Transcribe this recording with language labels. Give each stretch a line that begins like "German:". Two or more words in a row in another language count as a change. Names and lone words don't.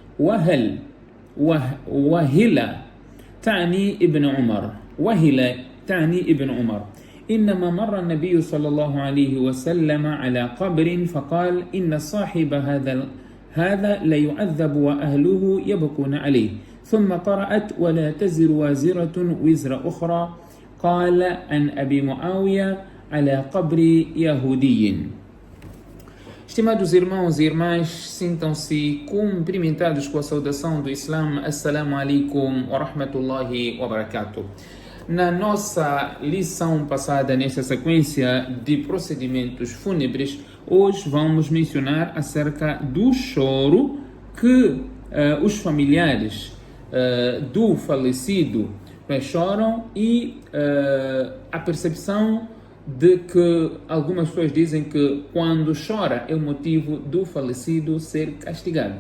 Arabic: وهل تعني ابن عمر وهل تعني ابن عمر إنما مر النبي صلى الله عليه وسلم على قبر فقال إن صاحب هذا ليعذب وأهله يبكون عليه ثم قرأت ولا تزر وازرة وزر أخرى قال عن أبي معاوية على قبر يهودي.
Portuguese: Estimados irmãos e irmãs, sintam-se cumprimentados com a saudação do Islã.
Arabic: السلام عليكم ورحمة الله وبركاته.
Portuguese: Na nossa lição passada, nesta sequência de procedimentos fúnebres, hoje vamos mencionar acerca do choro que os familiares do falecido choram e a percepção de que algumas pessoas dizem que quando chora é o motivo do falecido ser castigado.